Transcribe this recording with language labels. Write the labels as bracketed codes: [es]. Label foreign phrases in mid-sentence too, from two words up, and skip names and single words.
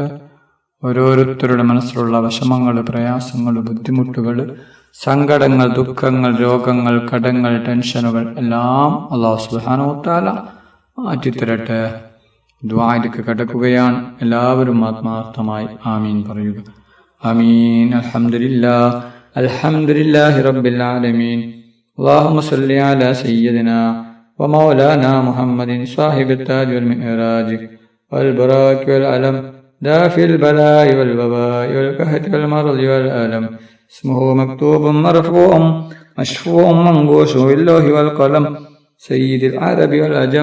[ml] ഓരോരുത്തരുടെ മനസ്സിലുള്ള വിഷമങ്ങൾ, പ്രയാസങ്ങൾ, ബുദ്ധിമുട്ടുകൾ, സങ്കടങ്ങൾ, ദുഃഖങ്ങൾ, രോഗങ്ങൾ, കടങ്ങൾ, ടെൻഷനുകൾ എല്ലാം [ar] الله سبحانه و تعالى [ml] മാറ്റിത്തരട്ടെ. ദുആയിലേക്ക് കടക്കുകയാണ്. എല്ലാവരും ആത്മാർത്ഥമായി ആമീൻ പറയുക. ആമീൻ. [ar] الحمد لله الحمد لله رب العالمين. اللهم صل على سيدنا ومولانا محمد صاحب التاج والمعراج والبراك والعلم دافع البلاء والوباء والقحط والمرض والألم. اسمه مكتوب مرفوع مشفوع منقوش باللوح والقلم سيد العرب والعجم.